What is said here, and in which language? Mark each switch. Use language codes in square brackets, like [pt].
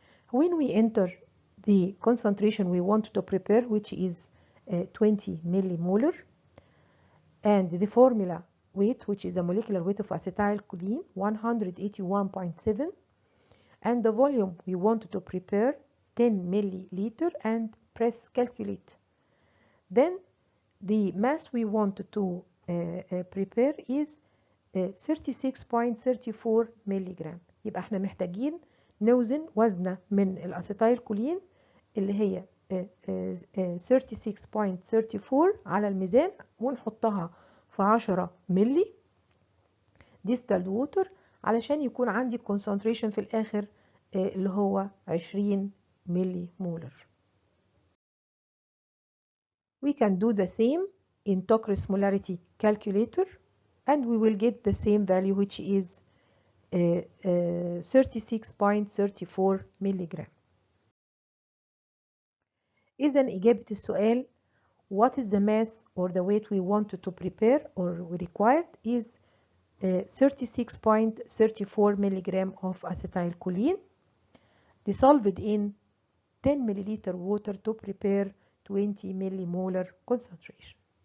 [en] When we enter the concentration we want to prepare, which is 20 millimolar, and the formula weight, which is a molecular weight of acetylcholine, 181.7, and the volume we want to prepare, 10 milliliter, and press calculate. Then the mass we want to prepare is 36.34 ملغ. [ar] يبقى احنا محتاجين نوزن وزنة من الاسيتايلكولين اللي هي 36.34 على الميزان، ونحطها في 10 ملي distilled water علشان يكون عندي concentration في الآخر اللي هو 20 ملي مولر. [en] We can do the same in Tokris molarity calculator and we will get the same value, which is 36.34 ملغ. [ar] إذن إجابة السؤال [en] what is the mass or the weight we want to prepare or we required is 36.34 milligram of acetylcholine dissolved in 10 milliliter water to prepare 20 millimolar concentration.